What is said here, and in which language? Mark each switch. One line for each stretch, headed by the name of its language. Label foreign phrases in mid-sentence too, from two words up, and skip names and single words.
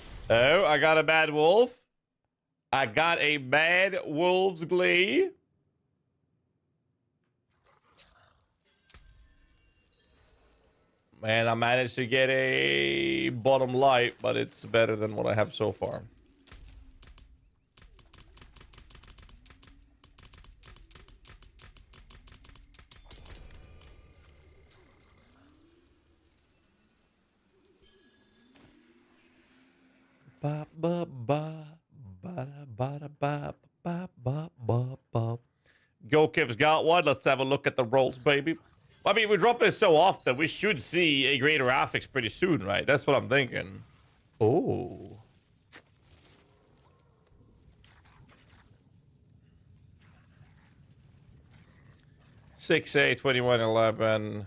English: Oh, I got a bad wolf. I got a bad wolf's glee. Man, I managed to get a bottom light, but it's better than what I have so far. Ba ba ba ba ba ba ba ba ba ba. Gokiv's got one. Let's have a look at the rolls, baby. I mean, we drop this so often, we should see a greater affix pretty soon, right? That's what I'm thinking. Oh. Six, 8, 21, 11.